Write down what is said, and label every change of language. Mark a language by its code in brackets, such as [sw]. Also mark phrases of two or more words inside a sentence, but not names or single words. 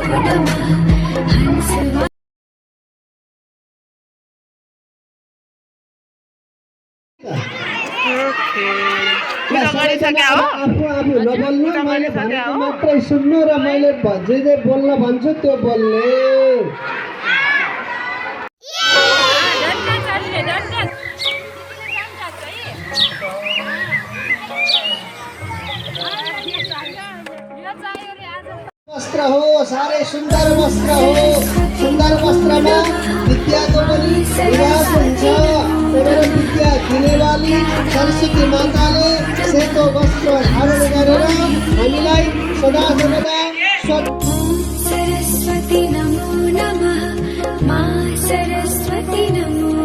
[ne] ओके पूजा गरिसक्या हो आफू नबोल्नु मैले भनेको मात्रै सुन्नु र मैले जे बोल्न भन्छु त्यो बोल्ने वस्त्र हो साह्रै सुन्दर वस्त्र हो सुन्दर वस्त्रमा विद्याको पनि विकास हुन्छ त्यही विद्या दिनेवाली सरस्वती माताले सेतो वस्त्र धारण गरेर हामीलाई सदा सर्वदा [sa] सरस्वती नमो नमः मा सरस्वती नमो